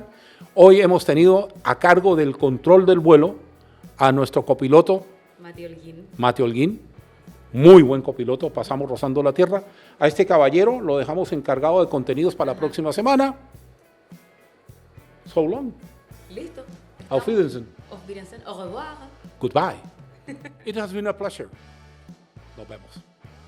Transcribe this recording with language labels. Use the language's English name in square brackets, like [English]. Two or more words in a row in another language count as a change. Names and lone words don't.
[Spanish] Hoy hemos tenido a cargo del control del vuelo a nuestro copiloto, Mati Holguín. Muy buen copiloto, pasamos rozando la tierra. A este caballero lo dejamos encargado de contenidos para la próxima semana. [English] So long. [Spanish] Listo. [German] Auf Wiedersehen. Auf Wiedersehen. [French] Au revoir. [English] Goodbye. It has been a pleasure. [Spanish] Nos vemos.